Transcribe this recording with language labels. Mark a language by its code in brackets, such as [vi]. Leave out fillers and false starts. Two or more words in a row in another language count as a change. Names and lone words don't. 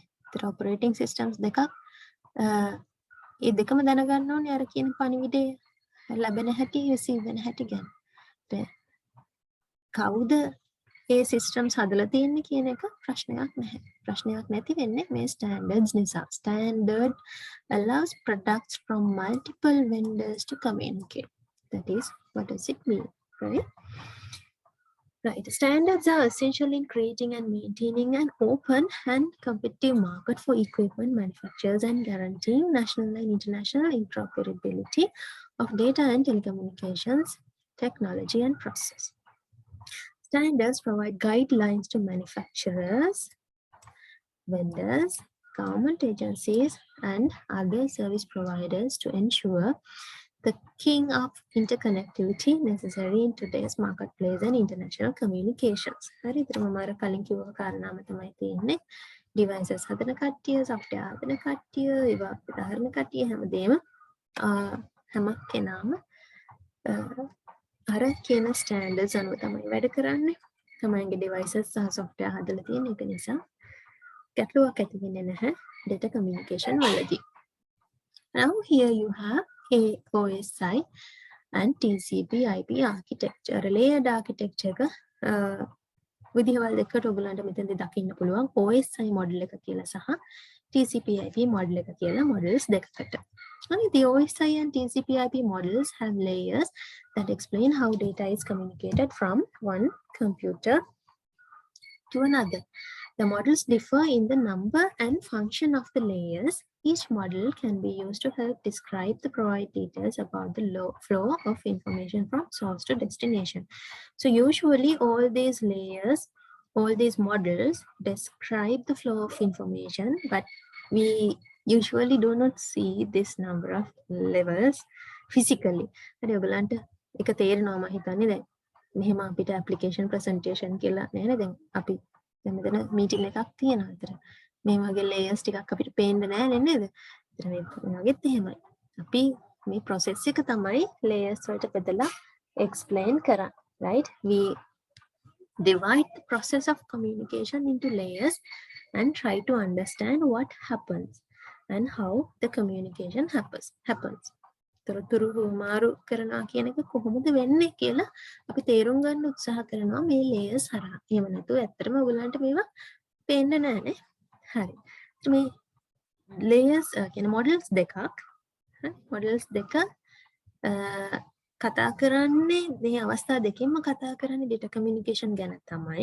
[si] ඒතර [en] operating systems [si] දෙකක් ඒ දෙකම දැනගන්න ඕනේ අර කියන පණිවිඩය ලැබෙන හැටි receive වෙන හැටි ගැන. කවුද ඒ systems හදලා තියෙන්නේ කියන එක ප්‍රශ්නයක් නැහැ. ප්‍රශ්නයක් නැති වෙන්නේ මේ standards නිසා. [en] Standard allows products from multiple vendors to communicate. That is, what does it mean, right? Right. Standards are essential in creating and maintaining an open and competitive market for equipment manufacturers and guaranteeing national and international interoperability of data and telecommunications technology and process. Standards provide guidelines to manufacturers, vendors, government agencies, and other service providers to ensure the king of interconnectivity necessary in today's marketplace and international communications. [si] හරි ඉතින් මම අර කලින් කිව්ව කාරණාව තමයි තියෙන්නේ. devices හදන කට්ටිය, software හදන කට්ටිය, ඒවා උදාහරණ කට්ටිය හැමදේම හැම කෙනාම අර කියන standards අනුව තමයි වැඩ කරන්නේ. තමයිගේ devices සහ software හදලා තියෙන එක නිසා ගැටලුවක් ඇති වෙන්නේ නැහැ [en] data communication [si] වලදී. [en] Now here you have AOSI and TCP/IP architecture. Layered architecture [si] එක විදිහවල් දෙකකට ඔයගලන්ට මෙතනදී දකින්න පුළුවන්. [en] OSI model [si] එක කියලා සහ [en] TCP/IP model [si] එක කියලා models දෙකකට. [en] And the OSI and TCP/IP models have layers that explain how data is communicated from one computer to another. The models differ in the number and function of the layers. Each model can be used to help describe the provide details about the flow of information from source to destination. So usually all these layers, all these models describe the flow of information, but we usually do not see this number of levels physically. [si] හරි ඔයගලන්ට එක තේරෙනවා මම හිතන්නේ දැන් මෙහෙම අපිට [en] application presentation [si] කියලා නේද දැන් අපි දැන් මෙතන meeting එකක් තියෙනවා අතර මේ වගේ layers ටිකක් අපිට පේන්න නැහැ නේද? ඒතර මේ වගේත් එහෙමයි. අපි මේ process එක තමයි layers වලට බෙදලා explain කරන්නේ, right? [en] We divide the process of communication into layers and try to understand what happens and how the communication happens. [si] තොරතුරු හුවමාරු කරනවා කියන එක කොහොමද වෙන්නේ කියලා අපි තේරුම් ගන්න උත්සාහ කරනවා මේ layers හරහා. එහෙම නැතුව ඇත්තටම ඔයගලන්ට මේවා පේන්නේ නැහැ. හරි. මේ layers කියන models දෙකක්. models දෙක කතා කරන්නේ මේ අවස්ථා දෙකෙන්ම කතා කරන්නේ [en] data communication [si] ගැන තමයි.